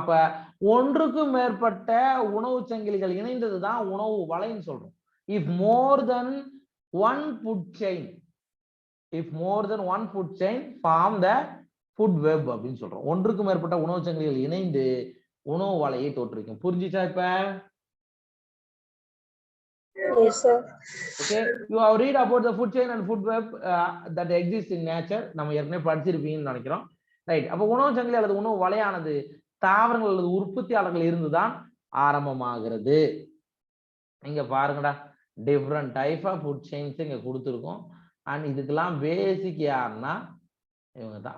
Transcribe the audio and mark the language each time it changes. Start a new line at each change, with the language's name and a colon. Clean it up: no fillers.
Tamil: அப்ப ஒன்றுக்கும் மேற்பட்ட உணவு சங்கிலிகள் இணைந்ததுதான் உணவு வலைன்னு சொல்றோம்.
English: if more then one food chain, if more then one food chain form the food web
Tamil: அப்படின்னு சொல்றோம். ஒன்றுக்கும் மேற்பட்ட உணவு சங்கிலிகள் இணைந்து உணவு வலையை தோற்றுவிக்கும். புரிஞ்சுச்சா இப்ப?
English: Yes, sir. Okay, you have read about the food chain and food web that exists in nature.
Tamil: நம்ம ஏற்கனவே படிச்சிருப்பீங்கன்னு நினைக்கிறோம். ரைட். அப்ப உணவு சங்கிலி அல்லது உணவு வலையானது தாவரங்கள் அல்லது உற்பத்தியாளர்கள் இருந்துதான் ஆரம்பமாகிறது. இங்க பாருங்கடா,
English: different type of food chains
Tamil: இங்க கொடுத்துருக்கோம். அண்ட் இதுக்கெல்லாம் பேசிக் யாருன்னா இவங்க தான்.